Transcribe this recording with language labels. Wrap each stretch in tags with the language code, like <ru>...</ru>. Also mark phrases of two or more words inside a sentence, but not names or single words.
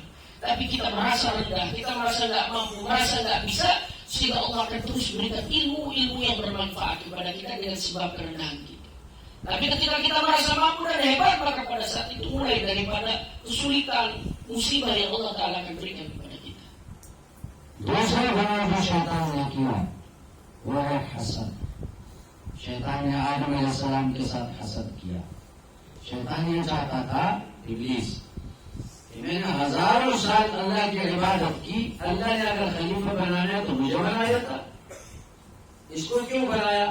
<id>Tapi kita merasa rendah, kita merasa nggak mampu, merasa nggak bisa, sehingga Allah akan terus berikan ilmu-ilmu yang bermanfaat kepada kita dengan sebab kerendahan kita. Tapi ketika kita merasa mampu dan hebat, maka pada saat itu mulai daripada kesulitan, musibah yang Allah Ta'ala akan berikan kepada kita.</id> <ur>دوسرا بنا جو شیطان نے کیا وہ ہے حسد. شیطان نے آدم علیہ السلام کے ساتھ حسد کیا. شیطان یہ چاہتا تھا، ابلیس، کہ میں نے ہزاروں سال اللہ کی عبادت کی، اللہ نے اگر خلیفہ بنانا ہے تو مجھے بنایا تھا، اس کو کیوں بنایا؟</ur>